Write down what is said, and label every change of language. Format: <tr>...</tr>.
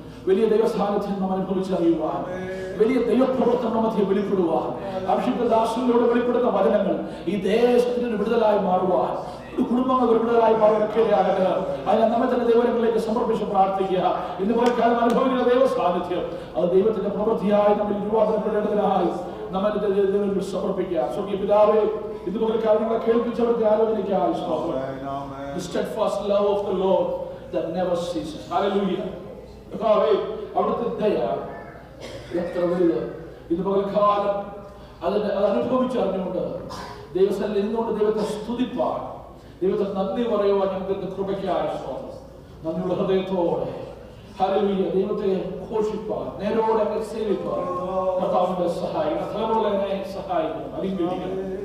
<ml>വലിയ ദൈവ സാന്നിധ്യം നാം അനുഭവിച്ചറിയുവാൻ, വലിയ ദൈവപ്രവർത്തനം മധ്യ വെളിപ്പെടുവാൻ, അഭിഷിക്ത ദാസനിലൂടെ വെളിപ്പെടുന്ന വചനങ്ങൾ ഈ ദേശത്തിന് വിടുതലായി മാറുവാൻ, കുടുംബങ്ങൾ വിടുതലായി മാറുവാനൊക്കെയാകട്ടെ. അതിനെ നമ്മെ തന്നെ ദൈവങ്ങളിലേക്ക് സമർപ്പിച്ച് പ്രാർത്ഥിക്കുക. ഇന്ന് പോലെ കാലം അനുഭവിക്കുന്ന ദൈവ സാന്നിധ്യം അത് ദൈവത്തിന്റെ പ്രവൃത്തിയായി നമ്മൾ രൂപാന്തരപ്പെടേണ്ടതിനായി നമ്മൾ ദൈവത്തിൽ സമർപ്പിക്കുക. സ്വർഗീയ പിതാവേ, ഇന്ന് പോലെ കാര്യങ്ങളെ കേൾപ്പിച്ചവർക്ക് ആലോചനയ്ക്കായി സ്തോത്രം.</ml> <en>The steadfast love of the Lord that never ceases.</en> <ml>Hallelujah. കർത്താവേ, അവിടുത്തെ ദയ എത്ര വലുത്. ഇന്ന് പകൽക്കാലം അത് അനുഭവിച്ചറിഞ്ഞുകൊണ്ട് ദൈവസ്ഥലിൽ നിന്നുകൊണ്ട് ദൈവത്തെ സ്തുതിപ്പാൻ, ദൈവത്തെ നന്ദി പറയുവാൻ ഞങ്ങൾക്ക് കൃപയ്ക്കായ സ്തോത്രം. നന്ദിയുള്ള ഹൃദയത്തോടെ ഹല്ലേലൂയ ദൈവത്തെ ഘോഷിപ്പാൻ, നേരോടെ സേവിപ്പാൻ കർത്താവിന്റെ സഹായം തലമുറകളെ സഹായിക്കണം, അനുഗ്രഹിക്കണം.</ml>